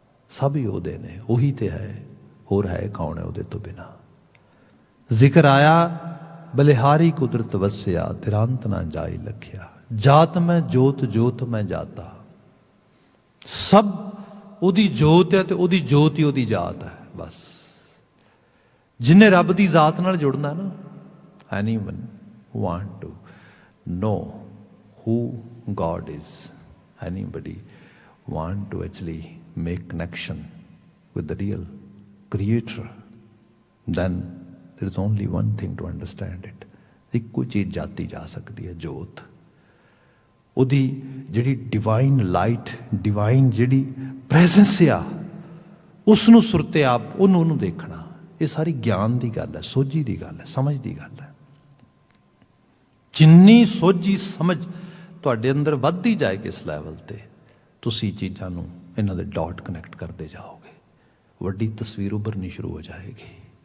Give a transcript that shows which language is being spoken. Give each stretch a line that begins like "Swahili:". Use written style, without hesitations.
Punjabi: ਸਭ ਹੀ ਉਹਦੇ ਨੇ, ਉਹੀ ਤੇ ਹੈ, ਹੋਰ ਹੈ ਕੌਣ ਹੈ ਉਹਦੇ ਤੋਂ ਬਿਨਾਂ। ਜ਼ਿਕਰ ਆਇਆ ਬਲਿਹਾਰੀ ਕੁਦਰਤ ਵਸਿਆ ਤੇਰਾ ਅੰਤ ਨਾ ਜਾਈ ਲਖਿਆ। ਜਾਤ ਮੈਂ ਜੋਤ, ਜੋਤ ਮੈਂ ਜਾਤਾ। ਸਭ ਉਹਦੀ ਜੋਤ ਹੈ ਤੇ ਉਹਦੀ ਜੋਤ ਹੀ ਉਹਦੀ ਜਾਤ ਹੈ। ਬਸ जिन्हें रब की जात नाल जुड़ना ना,
English: Anyone want to know who God is, anybody want to actually make connection with the real creator, then there is only one thing to understand it.
Punjabi: ਇੱਕੋ ਚੀਜ਼ ਜਾਤੀ ਜਾ ਸਕਦੀ ਹੈ, ਜੋਤ। ਉਹਦੀ ਜਿਹੜੀ ਡਿਵਾਈਨ ਲਾਈਟ, ਡਿਵਾਈਨ ਜਿਹੜੀ ਪ੍ਰੈਜ਼ੈਂਸ ਆ, ਉਸ ਨੂੰ ਸੁਰਤੇ ਆਪ ਉਹਨੂੰ ਦੇਖਣਾ। ਇਹ ਸਾਰੀ ਗਿਆਨ ਦੀ ਗੱਲ ਹੈ, ਸੋਝੀ ਦੀ ਗੱਲ ਹੈ, ਸਮਝ ਦੀ ਗੱਲ ਹੈ। ਜਿੰਨੀ ਸੋਝੀ ਸਮਝ ਤੁਹਾਡੇ ਅੰਦਰ ਵੱਧਦੀ ਜਾਏਗੀ ਇਸ ਲੈਵਲ ਤੇ, ਤੁਸੀਂ ਚੀਜ਼ਾਂ ਨੂੰ ਇਹਨਾਂ ਦੇ ਡਾਟ ਕਨੈਕਟ ਕਰਦੇ ਜਾਓਗੇ, ਵੱਡੀ ਤਸਵੀਰ ਉਭਰਨੀ ਸ਼ੁਰੂ ਹੋ ਜਾਏਗੀ।